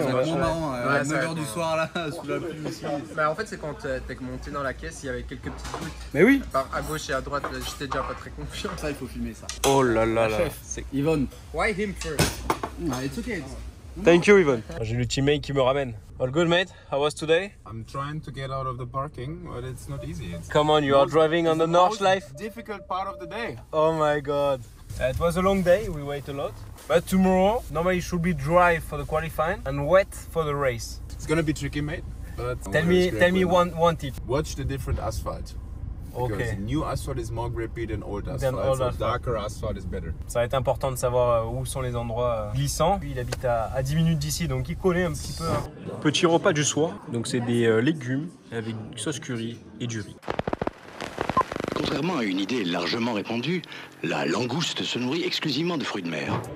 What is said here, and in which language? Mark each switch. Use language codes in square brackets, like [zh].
[fr] C'est vraiment marrant, à 9h du soir là, sous la pluie aussi. Bah en fait c'est quand t'es monté dans la caisse, il y avait quelques petites gouttes. Mais oui. À gauche et à droite, j'étais déjà pas très confiant. Ça il faut filmer ça. Oh là là là. Yvonne. [en] Why him first? It's okay. Thank you Yvonne. [fr] J'ai le teammate qui me ramène. [en] All good mate? How was today? I'm trying to get out of the parking, but it's not easy. Come on, you are driving on the Nordschleife? Difficult part of the day. Oh my god. It was a long day, we wait a lot. But tomorrow, normally it should be dry for the qualifying and wet for the race. It's gonna be tricky, mate. But Tell me one tip. Watch the different asphalt. Because Okay. new asphalt is more grippy than old asphalt. So darker asphalt is better. [fr] Ça va être important de savoir où sont les endroits glissants. Lui, il habite à 10 minutes d'ici, donc il connaît un petit peu. Petit repas du soir. Donc c'est des légumes avec sauce curry et du riz. Contrairement à une idée largement répandue, la langouste se nourrit exclusivement de fruits de mer.